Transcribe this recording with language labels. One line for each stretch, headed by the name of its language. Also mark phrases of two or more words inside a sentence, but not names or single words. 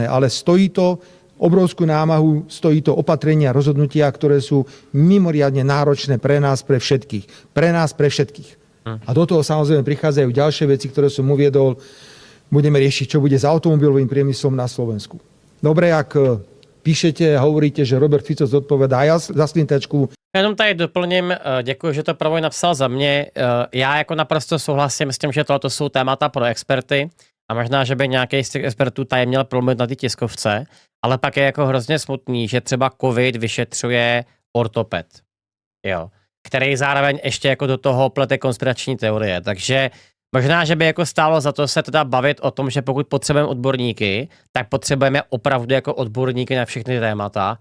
Slovak: Ale stojí to obrovskú námahu, stojí to opatrenia, rozhodnutia, ktoré sú mimoriadne náročné pre nás, pre všetkých. Pre nás, pre všetkých. A do toho samozrejme prichádzajú ďalšie veci, ktoré som uviedol. Budeme riešiť, čo bude s automobilovým priemyslom na Slovensku. Dobre, ak píšete a hovoríte, že Robert Fico zodpovedá za slintačku.
Czech: Jenom tady doplním, děkuji, že to Pravoj napsal za mě. Já jako naprosto souhlasím s tím, že tohle jsou témata pro experty a možná, že by nějaký z těch expertů tady měl promluvit na ty tiskovce, ale pak je jako hrozně smutný, že třeba COVID vyšetřuje ortoped, jo, který zároveň ještě jako do toho plete konspirační teorie, takže možná, že by jako stálo za to se teda bavit o tom, že pokud potřebujeme odborníky, tak potřebujeme opravdu jako odborníky na všechny témata.